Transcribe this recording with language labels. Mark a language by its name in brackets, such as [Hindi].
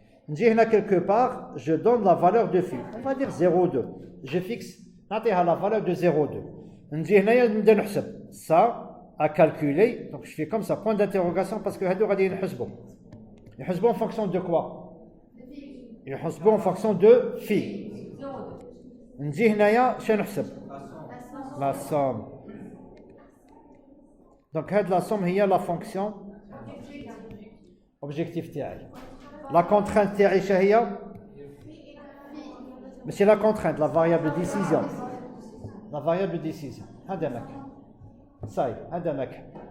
[Arabic] نجي هنا [French] quelque part, je donne la valeur de phi. On va dire 0,2. Je fixe, [Arabic] نعطيها [French] la valeur de 0,2. [Arabic] نجي هنايا نبدا نحسب. [French] Ça, à calculer, donc je fais comme ça, point d'interrogation, parce que [Arabic] هادو غادي ينحسبوا. يحسبوا [French] en fonction de quoi? يحسبوا en fonction de phi. [Arabic] نجي هنايا شنو نحسب؟ [French] la somme. Donc [Arabic] هاد [French] la somme هي la fonction objectif [Arabic] تاعي. [French] La contrainte [Arabic] تاعي شهي؟ [French] mais c'est la contrainte, la variable de décision. La variable de décision. [Arabic] هذا مكان. [French] Ça y est, [Arabic] هذا مكان.